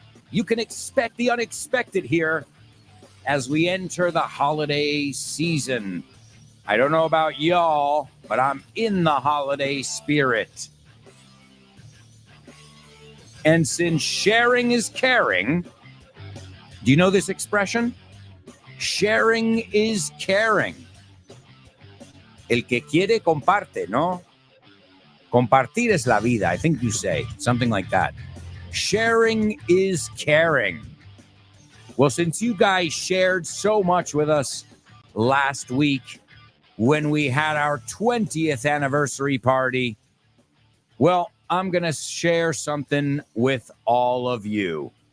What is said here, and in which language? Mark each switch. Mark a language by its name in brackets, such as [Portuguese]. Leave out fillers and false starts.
[English] You can expect the unexpected here as we enter the holiday season. I don't know about y'all, but I'm in the holiday spirit. And since sharing is caring, do you know this expression? Sharing is caring. [Spanish] El que quiere comparte, ¿no? Compartir es la vida, [English] I think you say, something like that. Sharing is caring. Well, since you guys shared so much with us last week when we had our 20th anniversary party, well, I'm going to share something with all of you.